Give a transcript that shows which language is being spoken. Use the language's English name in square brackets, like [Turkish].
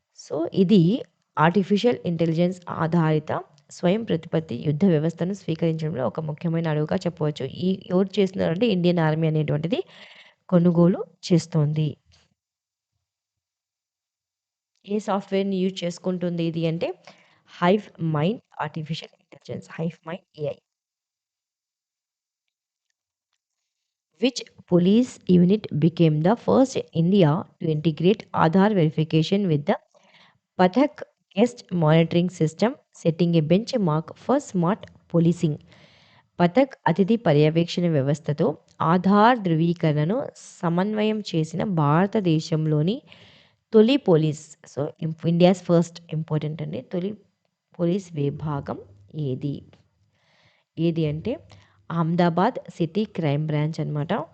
[Telugu] So ఇది artificial intelligence ఆధారిత స్వయం ప్రతిపత్తి యుద్ధ వ్యవస్థను స్వీకరించడంలో ఒక ముఖ్యమైన అడుగుగా చెప్పవచ్చు. ఎవరు చేస్తున్నారంటే ఇండియన్ ఆర్మీ అనేటువంటిది కొనుగోలు చేస్తోంది. ఏ సాఫ్ట్‌వేర్‌ని యూజ్ చేసుకుంటుంది ఇది అంటే hive mind artificial intelligence. Hive mind AI. [English] Which police unit became the first in India to integrate Aadhaar verification with the Pathak guest monitoring system, setting a benchmark for smart policing. [Telugu] Pathak అతిథి పర్యవేక్షణ వ్యవస్థతో ఆధార్ ధృవీకరణను సమన్వయం చేసిన భారతదేశంలోని తొలి police, so India's first important అండి, తొలి police విభాగం ఏది ఏది అంటే అహ్మదాబాద్ సిటీ క్రైమ్ బ్రాంచ్ అనమాట.